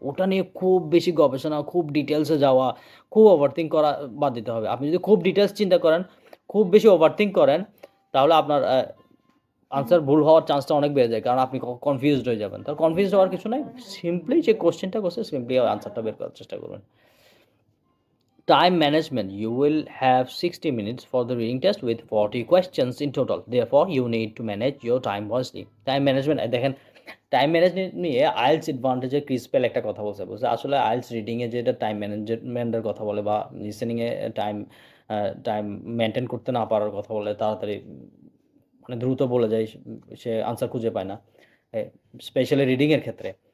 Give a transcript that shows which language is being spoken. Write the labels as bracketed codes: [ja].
[bn] ওটা নিয়ে খুব বেশি গবেষণা, খুব ডিটেলসে যাওয়া, খুব ওভারথিঙ্ক করা বাদ দিতে হবে। আপনি যদি খুব ডিটেলস চিন্তা করেন, খুব বেশি ওভারথিঙ্ক করেন, তাহলে আপনার আনসার ভুল হওয়ার চান্সটা অনেক বেড়ে যায়, কারণ আপনি কনফিউজড হয়ে যাবেন। তার কনফিউজড হওয়ার কিছু নাই, সিম্পলি যে কোয়েশ্চেনটা করছে সিম্পলি আনসারটা বের করার চেষ্টা করবেন। [en] Time management, you will have 60 minutes for the reading test with 40 questions in total. Therefore, you need to manage your time wisely. [bn] Time management, দেখেন টাইম ম্যানেজমেন্ট নিয়ে আইএলস অ্যাডভান্টেজের ক্রিসপেল একটা কথা বলছে আসলে আইএলস রিডিংয়ে যেটা টাইম ম্যানেজমেন্টের কথা বলে বা লিসেনিংয়ে টাইম টাইম মেনটেন করতে না পারার কথা বলে, তাড়াতাড়ি মানে দ্রুত বলে যায়, সে আনসার খুঁজে পায় না, স্পেশালি রিডিংয়ের ক্ষেত্রে।